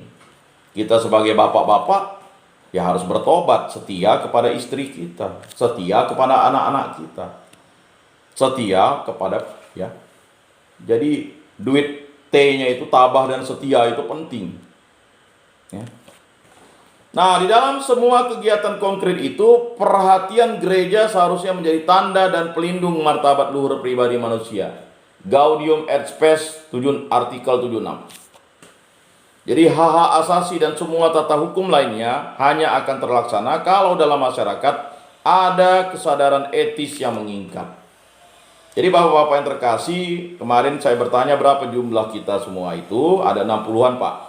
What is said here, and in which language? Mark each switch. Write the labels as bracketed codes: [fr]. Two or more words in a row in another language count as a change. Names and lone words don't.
[id] Kita sebagai bapak-bapak ya harus bertobat, setia kepada istri kita, setia kepada anak-anak kita, setia kepada ya. Jadi duit T-nya itu tabah dan setia itu penting. Ya. Nah, di dalam semua kegiatan konkret itu, perhatian gereja seharusnya menjadi tanda dan pelindung martabat luhur pribadi manusia. Gaudium et Spes artikel 76. Jadi hak-hak asasi dan semua tata hukum lainnya hanya akan terlaksana kalau dalam masyarakat ada kesadaran etis yang mengikat. Jadi bapak-bapak yang terkasih, kemarin saya bertanya berapa jumlah kita semua itu, ada 60-an Pak.